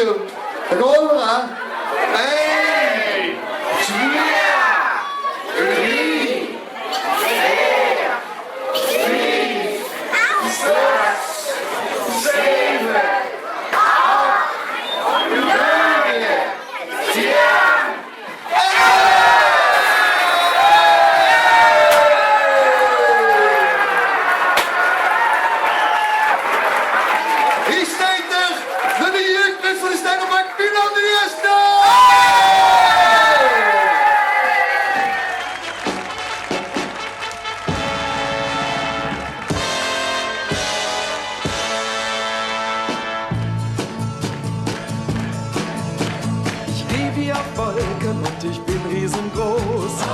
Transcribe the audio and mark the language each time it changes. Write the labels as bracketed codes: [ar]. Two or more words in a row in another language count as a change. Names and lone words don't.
[nl] Daar gaan we, hè? 1, 2, 3, 4, 5, 6, 7, 8, 9, 10. Hier staat er de jeugdbus voor de Stengelbak, Milan de Eerste! [de] Ich geh wie auf Wolken und ich bin riesengroß.